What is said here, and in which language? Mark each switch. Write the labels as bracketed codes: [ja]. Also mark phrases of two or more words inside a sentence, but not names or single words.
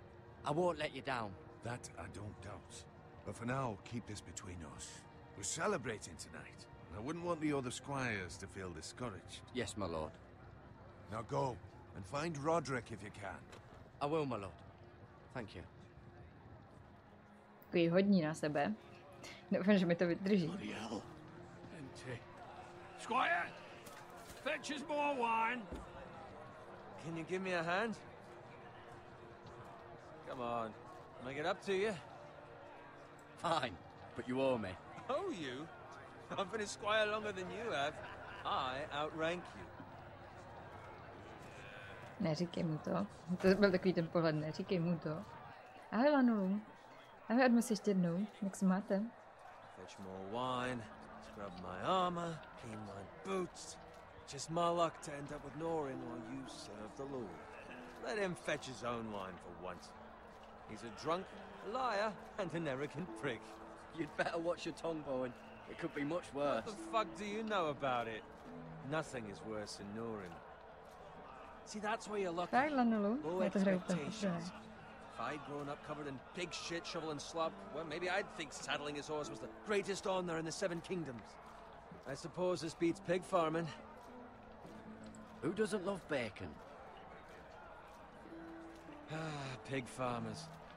[en] I won't let you down. That I don't doubt. But for now, keep this between us. We're celebrating tonight, and I wouldn't want the other squires to feel discouraged. Yes, my lord. Now go, and find Roderick if you can. I will, my lord. Thank you. [cs] Takový hodní na sebe. Doufám, že mi to vydrží. [en] Bloody hell. Empty. Squire! Fetch us more wine. Can you give me a hand? Come on. Make it up to you. Fine, but you owe me. Oh, you? I've been a squire longer than you have. I outrank you. [cs] Neříkej mu to. To byl takový ten pohled, neříkej mu to. Ahoj Lanulu. Ahoj Admus ještě jednou. Jak se máte? [en] Fetch more wine, scrub my armor, clean my boots. Just my luck to end up with Norin while you serve the Lord. Let him fetch his own wine for once. He's a drunk, a liar, and an arrogant prick. You'd better watch your tongue, Bowen. It could be much What worse. the fuck do you know about it? Nothing is worse than Norin. See, that's where you're lucky. [cs] Tak Lanulu. [en] Low [cs] Já to hraju úplně poprvé. [en] expectations. If I'd grown up covered in pig shit, shovel and slop, well, maybe I'd think saddling his horse was the greatest honor in the Seven Kingdoms. I suppose this beats pig farming. Who doesn't love bacon? Pig farmers.